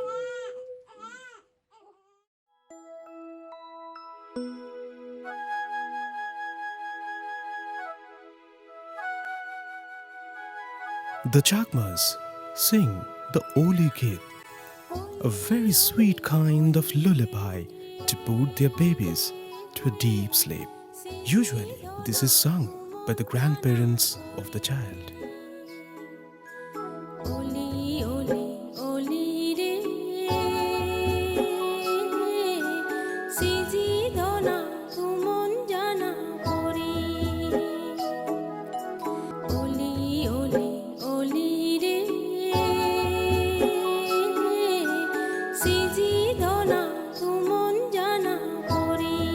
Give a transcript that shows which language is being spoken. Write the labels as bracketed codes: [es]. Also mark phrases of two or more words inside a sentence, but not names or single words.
[en] The Chakmas sing the Oli Git, a very sweet kind of lullaby to put their babies to a deep sleep. Usually, this is sung by the grandparents of the child. [ccp] Oli, oli, oli re, siji dona tumon jana pori. Oli, oli, oli re, siji dona tumon jana pori.